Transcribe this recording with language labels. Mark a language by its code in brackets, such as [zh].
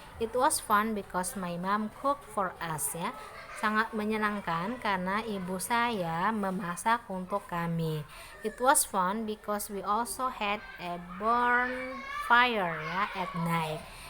[en] It was fun because my mom cooked for us ya. [id] Sangat menyenangkan karena ibu saya memasak untuk kami. [en] It was fun because we also had a bonfire ya at night.